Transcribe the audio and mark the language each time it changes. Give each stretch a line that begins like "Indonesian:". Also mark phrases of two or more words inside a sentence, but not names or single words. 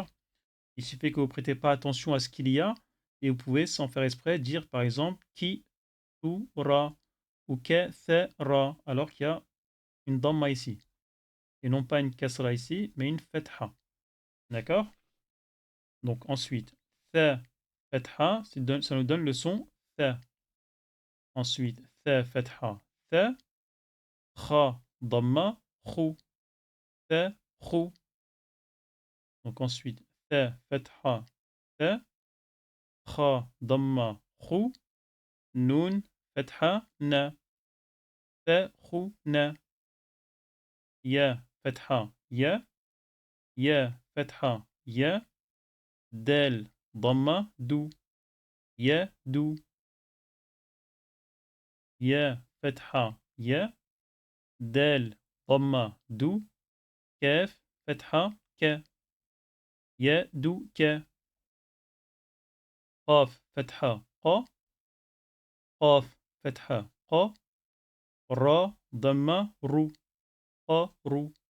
French: Il suffit que vous ne prêtez pas attention à ce qu'il y a et vous pouvez, sans faire exprès, dire par exemple
Arabic: كِ، تُ، رَ
French: ou
Arabic: كَ، تَ، رَ,
French: alors qu'il y a une damma ici. Et non pas une kasra ici, mais une fatha. D'accord? Donc ensuite,
Arabic: ثاء، فتحة,
French: ça nous donne le son tha. Ensuite,
Arabic: ثاء، فتحة، ثَ. خاء، ضمة، خُ. ثَ، خُ.
French: Donc ensuite,
Arabic: ثاء، فتحة، ثَ. خاء، ضمة، خُ. نون، فتحة، نَ. ثَ، خُ، نَ. ياء، فتحة، يَ. ياء، فتحة، يَ. دال ضمة دو يا دو يا فتحة يا دال ضمة دو كاف فتحة ك يا دو ك قاف فتحة ق قاف فتحة ق را ضمة رو ق رو